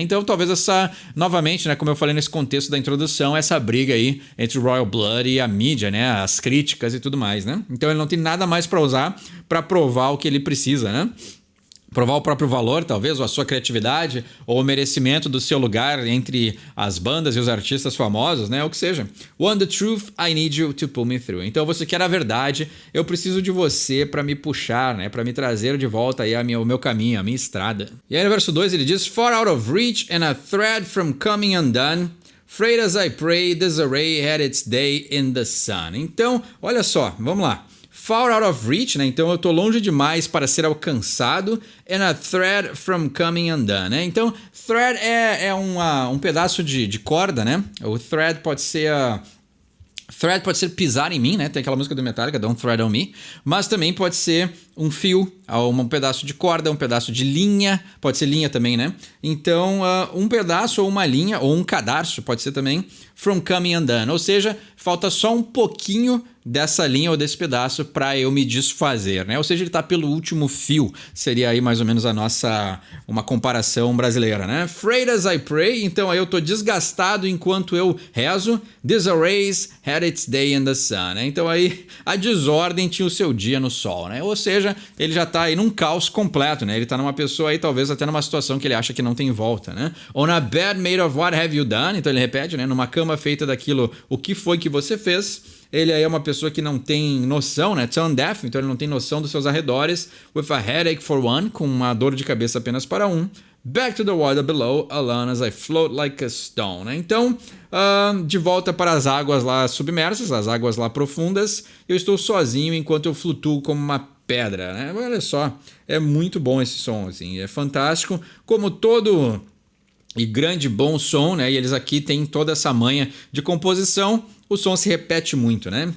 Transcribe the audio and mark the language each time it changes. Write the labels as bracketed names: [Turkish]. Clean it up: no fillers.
[Portuguese] Então, talvez novamente, né, como eu falei nesse contexto da introdução, essa briga aí entre o Royal Blood e a mídia, né? As críticas e tudo mais, né? Então, ele não tem nada mais para usar para provar o que ele precisa, né? Provar o próprio valor, talvez, ou a sua criatividade, ou o merecimento do seu lugar entre as bandas e os artistas famosos, né? O que seja. [English] Want the truth, I need you to pull me through. [Portuguese] Então, você quer a verdade, eu preciso de você para me puxar, né? Para me trazer de volta aí o meu caminho, a minha estrada. E aí no verso 2 ele diz, [English] far out of reach and a thread from coming undone. Frayed as I pray, disarray had its day in the sun. [Portuguese] Então, olha só, vamos lá. [English] Far out of reach, [Portuguese] né? Então eu tô longe demais para ser alcançado. [English] And a thread from coming undone, né? [Portuguese] Então, thread é um pedaço de corda, né? O thread pode ser thread pode ser pisar em mim, né? Tem aquela música do Metallica, Don't Thread on Me. Mas também pode ser um fio, um pedaço de corda, um pedaço de linha. Pode ser linha também, né? Então, um pedaço ou uma linha, ou um cadarço, pode ser também [English] from coming undone. [Portuguese] Ou seja, falta só um pouquinho dessa linha ou desse pedaço para eu me desfazer, né? Ou seja, ele tá pelo último fio. Seria aí mais ou menos uma comparação brasileira, né? [English] Frayed as I pray, [Portuguese] então aí eu tô desgastado enquanto eu rezo. [English] Disarrays had its day in the sun, né? [Portuguese] Então aí a desordem tinha o seu dia no sol, né? Ou seja, ele já tá aí num caos completo, né? Ele tá numa pessoa aí talvez até numa situação que ele acha que não tem volta, né? [English] On a bed made of what have you done? [Portuguese] Então ele repete, né? Numa cama feita daquilo, o que foi que você fez? Ele aí é uma pessoa que não tem noção, né? [English] Tone deaf, [Portuguese] então ele não tem noção dos seus arredores. [English] With a headache for one, [Portuguese] com uma dor de cabeça apenas para um. [English] Back to the water below, alone as I float like a stone, né? [Portuguese] Então, de volta para as águas lá submersas, as águas lá profundas, eu estou sozinho enquanto eu flutuo como uma pedra, né? Olha só, é muito bom esse som, assim, é fantástico, como todo e grande bom som, né? E eles aqui têm toda essa manha de composição, o som se repete muito, né?